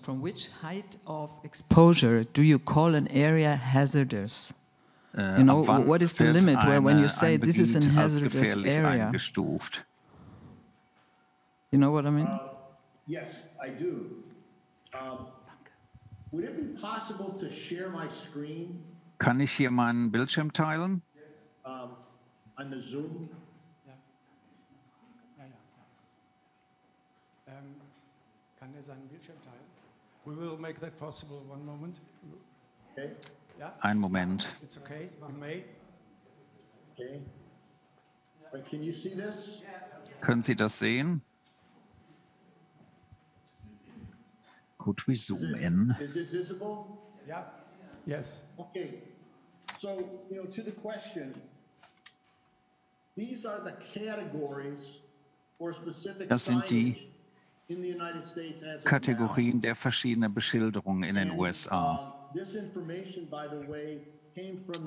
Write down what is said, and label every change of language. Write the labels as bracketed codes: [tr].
[en] From which height of exposure do you call an area hazardous? You know, what is the limit where when you say this is a hazardous area? [de] Eingestuft? [en] You know what I mean? Yes, I do. Would it be possible to share my screen? [de] Kann ich hier meinen Bildschirm teilen? [en] On the Zoom? [de] Kann er seinen Bildschirm teilen? [en] We will make that possible. One moment. Okay. Yeah? [de] Einen Moment. [en] It's okay. We may. Okay. But can you see this? [de] Können Sie das sehen? [en] Could we zoom in? Is it visible? Yeah. Yes. Okay. So, to the question, these are the categories for specific [de] Das sind die [en] signage in the United States as of [de] Kategorien der verschiedenen Beschilderungen in den USA. [en] This information, by the way, came from